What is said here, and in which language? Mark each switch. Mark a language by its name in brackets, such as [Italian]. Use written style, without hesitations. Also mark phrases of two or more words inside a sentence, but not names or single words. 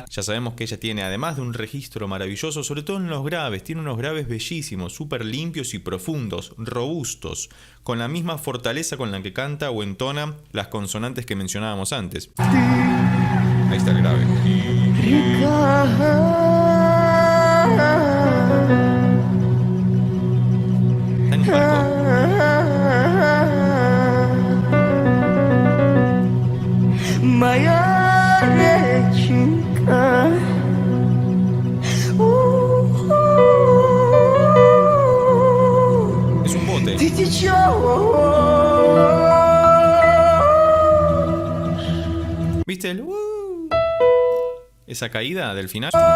[Spanish] Ya sabemos que ella tiene, además de un registro maravilloso, sobre todo en los graves, tiene unos graves bellísimos, súper limpios y profundos, robustos, con la misma fortaleza con la que canta o entona las consonantes que mencionábamos antes. Ahí está el grave. Está en falco. [Russian] Моя реченька, [Spanish] Es un bote. [Russian] ты течешь. [Spanish] ¿Viste el esa caída del final?